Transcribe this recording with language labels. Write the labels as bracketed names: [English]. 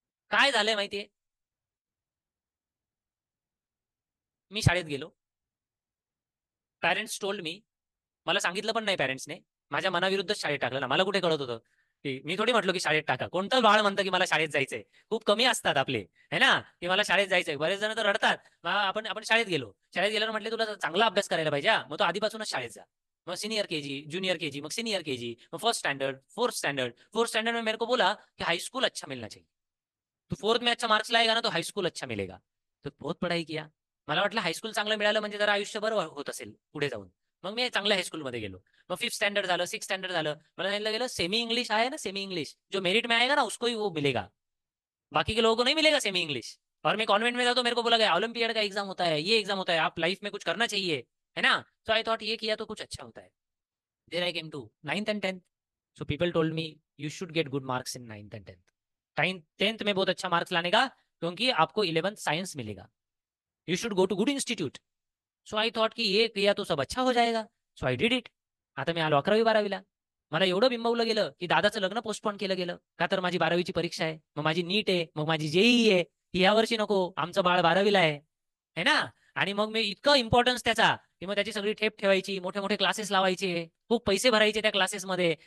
[Marathi] काय झालंय माहितीये, मी शाळेत गेलो, पॅरेंट्स टोल्ड मी, मला सांगितलं पण नाही पॅरेंट्सने, माझ्या मनाविरुद्ध शाळेत टाकलं ना. मला कुठे कळत होतं की, मी थोडी म्हटलो की शाळेत टाका. कोणतं बाळ म्हणतं की मला शाळेत जायचंय? खूप कमी असतात आपले, है ना, की मला शाळेत जायचंय. बरेच जण तर रडतात. आपण आपण शाळेत गेलो, शाळेत गेल्यावर म्हटले तुला चांगला अभ्यास करायला पाहिजे, मग तो आधीपासूनच शाळेत जा. मग सीनियर केजी, जूनियर केजी, मग सीनियर केजी, मग first standard, fourth standard. [Hindi] Fourth standard में मेरे को बोला कि हाई स्कूल अच्छा मिलना चाहिए, तू फोर्थ में अच्छा मार्क्स लाएगा ना तो हाईस्कूल अच्छा मिलेगा. तो बहुत पढ़ाई किया. [Marathi] मला वाटलं हायस्कूल चांगलं मिळालं म्हणजे जरा आयुष्यभर होत असेल पुढे जाऊन. मग मी चांगल्या हायस्कूलमध्ये गेलो. मग फिफ्थ स्टँडर्ड झालं, सिक्स स्टँडर्ड झालं. मला सांगितलं गेलं [Hindi] सेमी इंग्लिश आहे ना, सेमी इंग्लिश जो मेरिट में आएगा ना उसको ही वो मिलेगा. बाकी के लोगों को नहीं मिलेगा सेमी इंग्लिश। और मैं कॉन्वेंट में था तो मेरे को बोला गया ओलंपियाड का एग्जाम होता है, ये एग्जाम होता है, आप लाइफ में कुछ करना चाहिए, है ना। तो आई थॉट ये किया तो कुछ अच्छा होता है। [English] There I came to 9th and 10th। So people told me you should get good marks in 9th and 10th। [Hindi] 10th में बहुत अच्छा मार्क्स लाने का, क्योंकि आपको 11th साइंस मिलेगा। [English] You should go to good institute. So I thought [Hindi] की ये किया तो सब अच्छा हो जाएगा। [English] So I did it. [Marathi] आता मी आलो 11वी 12वीला। मला एवढं बिंबवलं गेलं की दादाचं लग्न पोस्टपोन केलं गेलं का, तर माझी 12वीची परीक्षा आहे, मग माझी नीट आहे, मग माझी जेईई आहे, ती या वर्षी नको, आमचं बाळ 12वीला आहे ना। आणि मग मी इतकं इम्पॉर्टन्स त्याचा की मग त्याची सगळी ठेप ठेवायची, मोठे मोठे क्लासेस लावायचे, खूप पैसे भरायचे त्या क्लासेसमध्ये।